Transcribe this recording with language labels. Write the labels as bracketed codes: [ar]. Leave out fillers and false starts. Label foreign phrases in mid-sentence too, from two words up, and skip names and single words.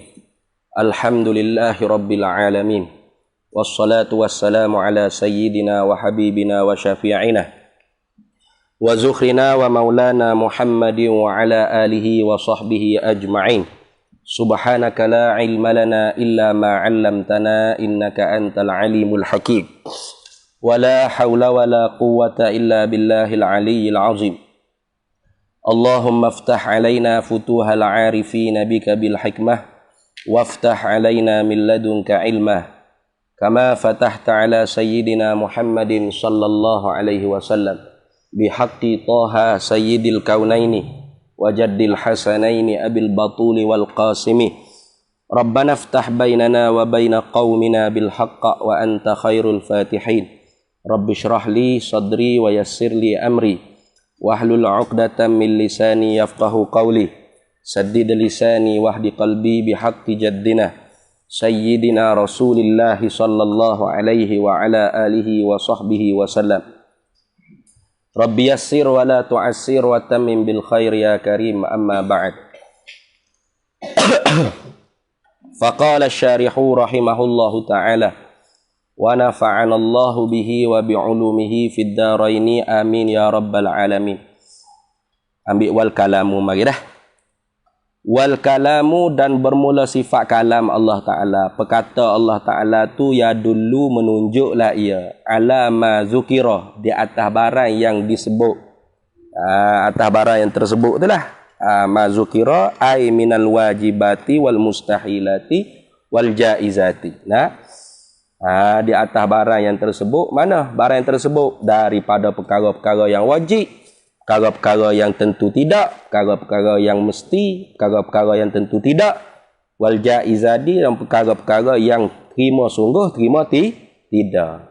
[ar] الحمد لله رب العالمين والصلاة والسلام على سيدنا وحبيبنا وشفيعنا وذخرنا ومولانا محمد وعلى آله وصحبه أجمعين. سبحانك لا علم لنا إلا ما علمتنا إنك أنت العليم الحكيم. ولا حول ولا قوة إلا بالله العلي العظيم. اللهم افتح علينا فتوح العارفين بك بالحكمة وافتح علينا من لدنك علما كما فتحت على سيدنا محمد صلى الله عليه وسلم بحق طه سيد الكونين وجد الحسنين أبي البتول والقاسم. ربنا افتح بيننا وبين قومنا بالحق وأنت خير الفاتحين. رب اشرح لي صدري ويسر لي أمري واحلل عقدة من لساني يفقهوا قولي. سدد لساني واهد قلبي بحق جدنا سيدنا رسول الله صلى الله عليه وعلى آله وصحبه وسلم. رب يسر ولا تعسر وتمم بالخير يا كريم أما بعد. فقال الشارح رحمه الله تعالى ونفعنا الله به وبعلومه في الدارين آمين يا رب العالمين. [ms] Ambil [ar] والكلام [ms] mari dah. [ar] والكلام [ms] dan bermula sifat kalam Allah Ta'ala. Perkata Allah Ta'ala tu ya dulu menunjuklah ia [ar] على ما ذكر, [ms] di atas barang yang disebut. Atas barang yang tersebut itulah [ar] ما ذكر أي من الواجبات والمستحيلات والجائزات. [ms] Di atas barang yang tersebut, mana barang yang tersebut? Daripada perkara-perkara yang wajib, perkara-perkara yang tentu tidak, perkara-perkara yang mesti, perkara-perkara yang tentu tidak, [ar] والجائزات, [ms] dan perkara-perkara yang terima sungguh, terima tidak.